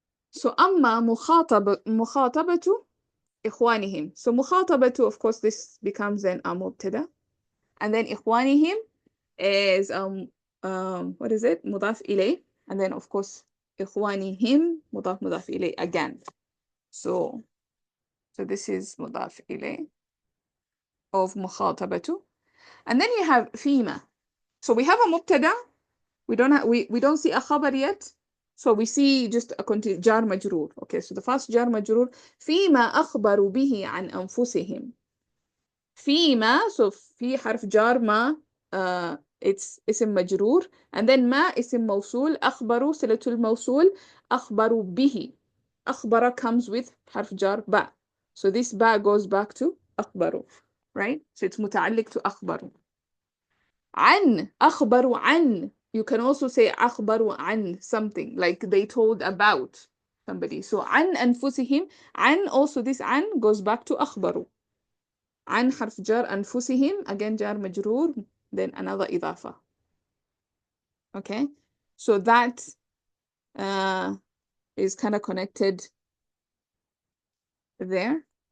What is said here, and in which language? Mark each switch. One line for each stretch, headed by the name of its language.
Arabic: So أما مخاطبة إخوانهم.
English: So مخاطبة, of course, this becomes then a mubtada, and then إخوانهم is what is it? مضاف إليه, and then of course إخوانهم مضاف إليه again. So this is مضاف إليه of مخاطبة, and then you have فيما. So we have a mubtada. We don't see a khabar yet. So we see just a jar majroor. Okay, so the first jar majroor
Arabic: فيما أخبروا به عن أنفسهم. فيما, so في حرف جار ما, it's اسم مجرور, and then ما اسم موصول, أخبروا صلة الموصول, أخبروا به. أخبر comes with حرف جار با.
English: So this ba goes back to أخبروا, right? So it's متعلق to أخبروا.
Arabic: عن, أخبروا عن.
English: You can also say
Arabic: أخبروا عن
English: something, like they told about somebody. So
Arabic: عن أنفسهم,
English: عن, also this عن goes back to أخبروا.
Arabic: عن حرف جار أنفسهم, again جار مجرور, then another إضافة.
English: Okay, so that is kind of connected there.